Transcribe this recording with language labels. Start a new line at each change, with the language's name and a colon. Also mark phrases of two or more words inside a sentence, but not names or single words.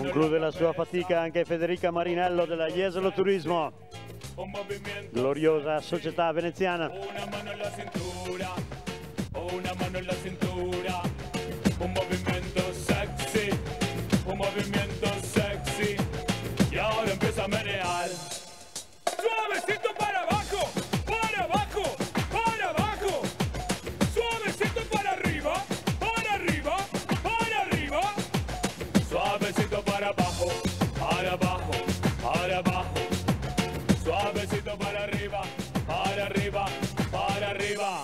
Italian: Conclude la sua fatica anche Federica Marinello della Jesolo Turismo, gloriosa società veneziana.
Spanish: Una mano en la cintura, una mano en la cintura, un movimiento sexy, un movimiento sexy, y ahora empieza a menear, suavecito para abajo, para abajo, para abajo, suavecito para arriba, para arriba, para arriba, suavecito para abajo, para abajo, para abajo, suavecito para arriba, para arriba, para arriba.